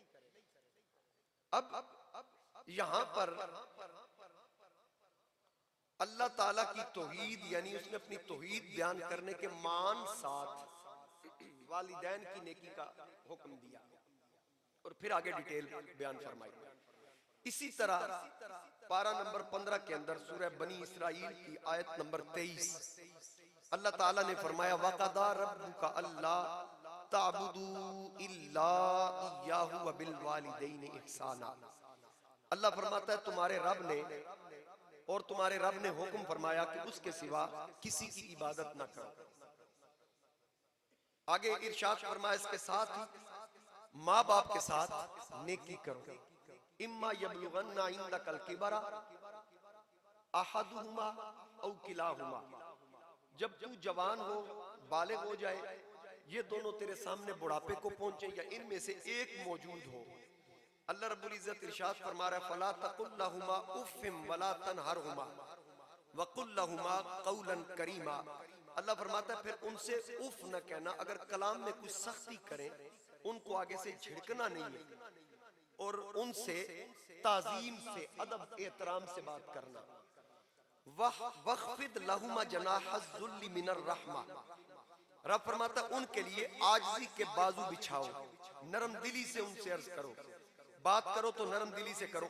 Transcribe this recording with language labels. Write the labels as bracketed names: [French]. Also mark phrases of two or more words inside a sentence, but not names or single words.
[Hindi] अब यहां पर अल्लाह ताला की तौहीद यानी उसने अपनी तौहीद बयान करने के मान साथ वालिदैन की नेकी का हुक्म दिया और फिर आगे डिटेल बयान फरमाई। इसी तरह पारा नंबर 15 के अंदर सूरह बनी इसराइल की आयत नंबर 23 अल्लाह ताला ने फरमाया [Arabic] وقضى ربك ألا تعبدوا إلا إياه وبالوالدين إحسانا. [Hindi] अल्लाह फरमाता है तुम्हारे रब ने, और तुम्हारे रब ने हुक्म फरमाया कि उसके सिवा किसी की इबादत न करो। आगे इरशाद फरमाया इसके साथ ही माँ बाप के साथ नेकी करो। [Arabic] إما يبلغن عندك الكبر أحدهما أو كلاهما, [Hindi] जब तू जवान हो, बालिग हो जाए, ये दोनों तेरे सामने बुढ़ापे को पहुंचे या इनमें से एक मौजूद हो। अल्लाह रब्बुल इज्जत इरशाद फरमा रहा है [Arabic] فلا تقل لهما أف ولا تنهرهما وقل لهما قولا كريما. [Hindi] अल्लाह फरमाता है फिर उनसे उफ न कहना, अगर कलाम में कुछ सख्ती करें उनको आगे से झिड़कना नहीं है, और उनसे ताजीम से अदब एहतराम से बात करना। [Arabic] واخفض لهما جناح الذل من الرحمة, [Hindi] रब फरमाता उनके लिए आजिज़ी के बाजू बिछाओ, नरम दिली से उनसे अर्ज करो, बात करो तो नरम दिली से करो।